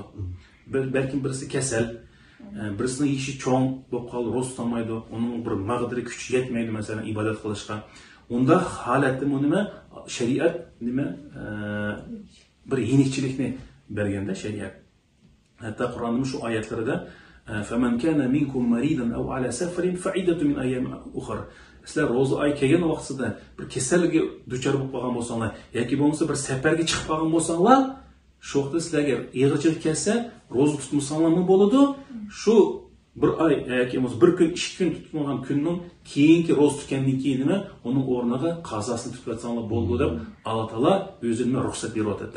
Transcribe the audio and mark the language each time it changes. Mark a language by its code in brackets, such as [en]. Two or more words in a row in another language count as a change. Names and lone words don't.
[uz] Belki birisi kasal, birisining ishi cho'ng bo'lib qolib ro'za tutolmaydi, uning bir mag'diri kuchi yetmaydi masalan ibodat qilishga. Unda holatda nima shariat nima bir yengilchilikni berganda shariat. Hatta Qur'onning shu oyatlarida [ar] "فمن كان منكم مريضا أو على سفر فعدة من أيام أخر." [uz] Sizlar ro'za oy kelgan vaqtida bir kasallikka duchor bo'lib qolgan bo'lsanglar yoki bo'lmasa bir safarga chiqib qolgan bo'lsanglar, shu vaqtda sizlarga ig'irchilik kelsa, ro'za tutmasanglarmi bo'ladi? Shu bir oy yoki bir kun, 2 kun tutmagan kunning keyingi ro'za tutgandan keyin nima, uning o'rniga qazosini tutsangslar bo'ladi deb Alloh taolo o'zini ruxsat beryapti.